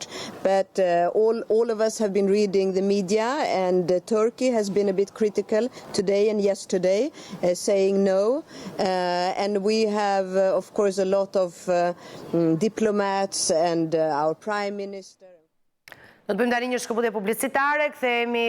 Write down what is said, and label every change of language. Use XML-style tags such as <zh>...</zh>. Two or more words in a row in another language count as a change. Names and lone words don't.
<en>But all of us have been reading the media, and Turkey has been a bit critical today and yesterday, saying no. And we have, of course, a lot of diplomats and our Prime Minister.</en> <sq>Do të bëjmë tani një shkëputje publicitare, kthehemi</sq>